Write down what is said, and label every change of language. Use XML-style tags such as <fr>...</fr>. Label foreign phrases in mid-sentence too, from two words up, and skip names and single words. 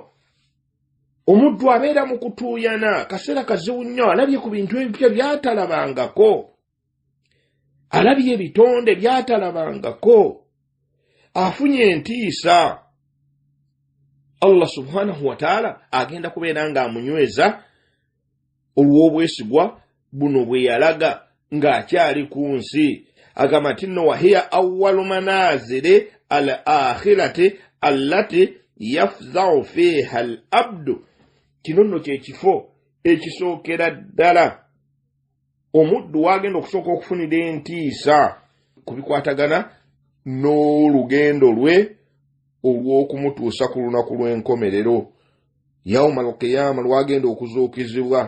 <lg>Omuddu abeera mu kutuuyana, kaseera kazibu nnyo, alabye ku bintu ebipya byatalabangako, alabye ebitonde byatalabangako, afunye entiisa.</lg> <ar>الله سبحانه وتعالى</ar> <lg>agenda kubeera ng'amunyweza olw'obwesigwa buno bwe yalaga ng'akyali ku nsi. Agamba nti nno</lg> <ar>وهي أول منازل الآخرة التي يفزع فيها العبد,</ar> <lg>kino nno kyekifo ekisookera ddala omuddu wagenda okusooka okufunira entiisa ku bikwatagana n'olugendo lwe olw'okumutuusa ku lunaku lw'enkomerero,</lg> <ar>يوم القيامة,</ar> <lg>lwagenda okuzuukizibwa.</lg>